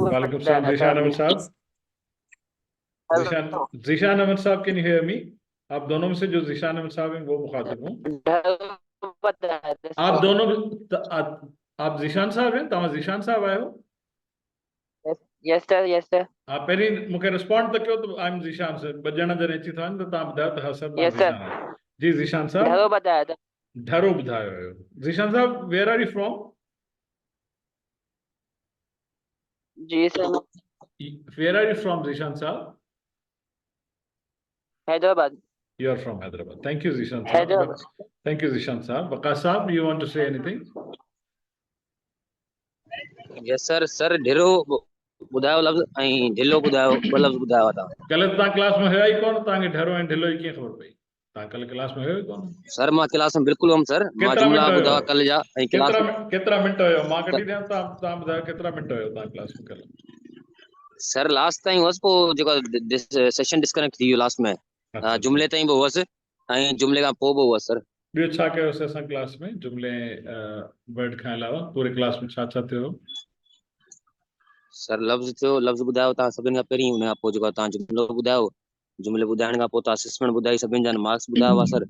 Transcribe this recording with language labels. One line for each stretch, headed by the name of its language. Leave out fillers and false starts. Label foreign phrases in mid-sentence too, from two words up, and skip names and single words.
Hindi: वालेकुम सलाम जीशान अहमद साहब। जीशान अहमद साहब,
English: can you hear me?
Hindi: आप दोनों में से जो जीशान अहमद साहब हैं वो मुखातिब हूँ। आप दोनों आप जीशान साहब हैं?
Sindhi: तव्हां जीशान साहब आए हो?
English: yes sir.
Sindhi: आप पहिरीं मूंखे रिस्पॉन्ड त कयो त
English: I am Zeeshan sir,
Sindhi: ॿ ॼणा जॾहिं अची था वञनि त तव्हां ॿुधायो त हा सर मां
English: यस ज़ीशान सर।
Sindhi: आहियां। जी ज़ीशान साहब।
Hindi: ढरो बताया था।
Sindhi: ढरो ॿुधायो हुयो। ज़ीशान साहब,
English: where are you from?
Hindi: जी सर।
English: where are you from ज़ीशान साहब? हैदराबाद। You are from Hyderabad. Thank you ज़ीशान साहब। हैदराबाद। Thank you ज़ीशान साहब। वकास साहब, you want to say anything? yes sir.
Sindhi: सर ढेरो ॿुधायो लफ़्ज़ ऐं ढिलो ॿुधायो, ॿ लफ़्ज़ ॿुधाया था। गलत तव्हां क्लास में हुया ई कोन, तव्हांखे ढरो ऐं ढिलो ई कीअं ख़बर पई? ता कल क्लास में हुयो कोन? सर मां क्लास में बिल्कुल हम सर मां केतिरा जुमला मिंट बुधा हुयो? कल जा ऐं क्लास केतिरा मिंट हुयो? मां कढी ॾियां, तव्हां ॿुधायो केतिरा मिंट हुयो तव्हां क्लास में कल? सर लास्ट ताईं हुअसि, पोइ जेको
English: session disconnect
Sindhi: थी वियो लास्ट में। अच्छा, जुमले ताईं बि हुअसि ऐं जुमले खां पोइ बि हुअसि सर। ॿियो छा कयोसीं असां क्लास में? जुमले वर्ड खां अलावा पूरे क्लास में छा छा थियो? सर लफ़्ज़ थियो, लफ़्ज़ ॿुधायो तव्हां सभिनि खां पहिरीं, हुन खां पोइ जेको तव्हां जुमलो ॿुधायो, जुमले ॿुधाइण खां पोइ तव्हां असेसमेंट ॿुधाई, सभिनि जा मार्क्स ॿुधाया हुआ सर।